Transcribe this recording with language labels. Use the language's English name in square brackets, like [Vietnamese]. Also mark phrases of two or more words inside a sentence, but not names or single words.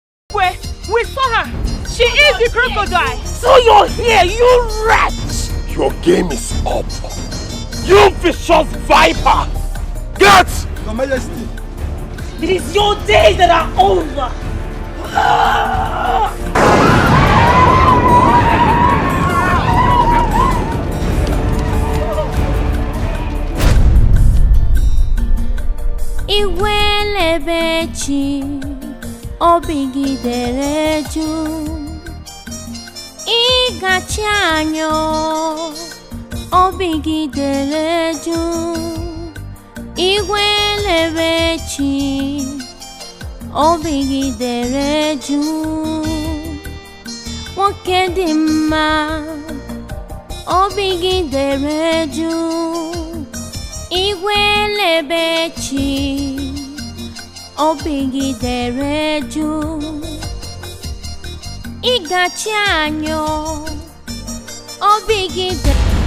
[English] Where? We saw her. She is the crocodile. So you're here, you wretch! Your game is up. You vicious viper! Get! Your Majesty. It is your days that are over. [Igbo] Igwelebechi obigidere ju Igachi anyo obigidere ju Igwelebechi obigidere ju Nwoke dị mma obigidere ju Igwelebechi obigidere ju Igachi anyo obigidere